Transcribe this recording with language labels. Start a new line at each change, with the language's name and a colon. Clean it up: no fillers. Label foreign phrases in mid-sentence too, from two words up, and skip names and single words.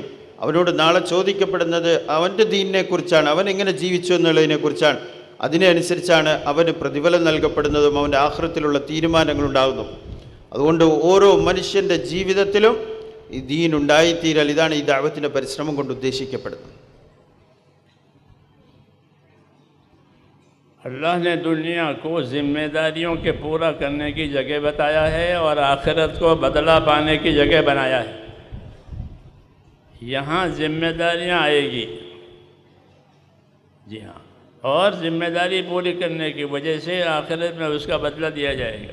Malayalam: അവനോട് നാളെ ചോദിക്കപ്പെടുന്നത് അവൻ്റെ ദീനിനെ കുറിച്ചാണ്, അവൻ എങ്ങനെ ജീവിച്ചു എന്നുള്ളതിനെ കുറിച്ചാണ്. അതിനനുസരിച്ചാണ് അവന് പ്രതിഫലം നൽകപ്പെടുന്നതും അവൻ്റെ ആഖിറത്തിലുള്ള തീരുമാനങ്ങളുണ്ടാകുന്നു. അതുകൊണ്ട് ഓരോ മനുഷ്യൻ്റെ ജീവിതത്തിലും ഈ ദീൻ ഉണ്ടായിത്തീരൽ, ഇതാണ് ഈ ദഅവത്തിൻ്റെ പരിശ്രമം കൊണ്ട് ഉദ്ദേശിക്കപ്പെടുന്നത്.
Hindi: अल्लाह ने दुनिया को जिम्मेदारियों के पूरा करने की जगह बताया है और आखिरत को बदला पाने की जगह बनाया है। यहाँ जिम्मेदारियाँ आएगी, जी हाँ, और जिम्मेदारी पूरी करने की वजह से आखिरत में उसका बदला दिया जाएगा।